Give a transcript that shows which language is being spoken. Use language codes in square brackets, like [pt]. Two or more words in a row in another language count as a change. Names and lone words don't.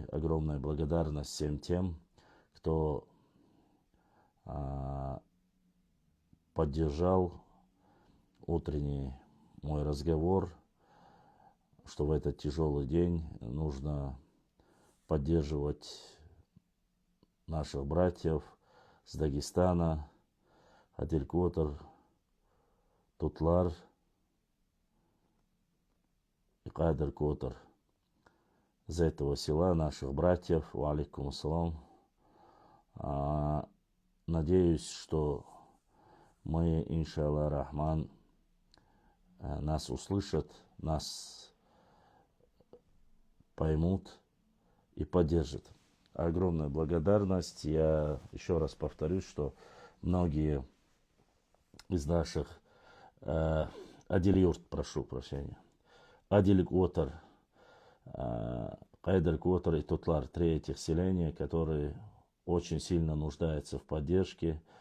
[ru] Огромная благодарность всем тем, кто поддержал утренний мой разговор, что в этот тяжелый день нужно поддерживать наших братьев с Дагестана, Адиль-Котор, Тутлар и Кадр-Котор. Из этого села наших братьев, [ar] وعليكم السلام. [ru] Надеюсь, что мы, [ar] إن شاء الله الرحمن, [ru] нас услышат, нас поймут и поддержат. Огромная благодарность. Я еще раз повторюсь, что многие из наших Адиль-Юрт, прошу прощения, Адиль-Котор, Кайдер-Котор и Тутлар, три этих селения, которые очень сильно нуждаются в поддержке.